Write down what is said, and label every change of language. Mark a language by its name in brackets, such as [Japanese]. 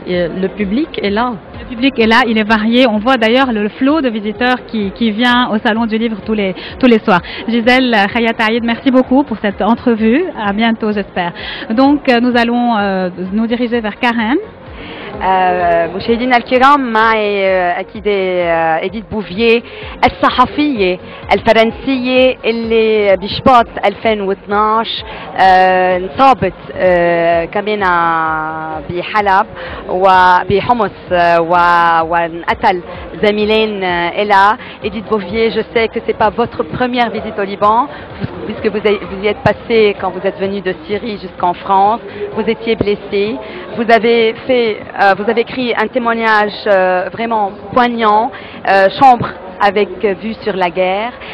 [French] Le public est là. Le public est là, il est varié. On voit d'ailleurs le flot de visiteurs qui vient au Salon du Livre tous les soirs. Gisèle Khayat Aïd, merci beaucoup pour cette entrevue. À bientôt, j'espère. Donc, nous allons nous diriger vers Karen. [Arabic] مشاهدينا الكرام معي أكيد إديت بوفيه الصحفية الفرنسية اللي بشباط 2012 انصابت كمان بحلب وبحمص وانقتل زميلين إلها. [French] Edith Bouvier, je sais que ce n'est pas votre première visite au Liban, puisque vous y êtes passé quand vous êtes venu de Syrie jusqu'en France. Vous étiez blessé. Vous avez écrit un témoignage vraiment poignant, Chambre avec vue sur la guerre.